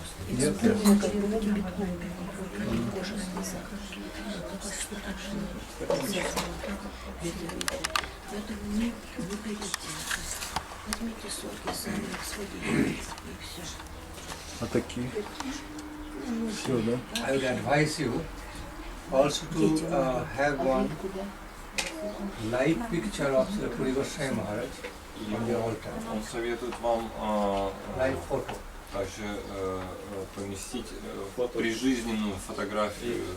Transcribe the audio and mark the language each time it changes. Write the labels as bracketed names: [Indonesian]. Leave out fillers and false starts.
[Russian] Нет, как будто кипятком кожа слезала. Поэтому не берите. Возьмите соки сами, сводите и все. А такие? Все, да? [English] I would advise you also to have one live picture of Shri Gopinath Maharaj on the altar. [Russian] Он советует вам [English] Live photo. [Russian] также поместить прижизненную фотографию.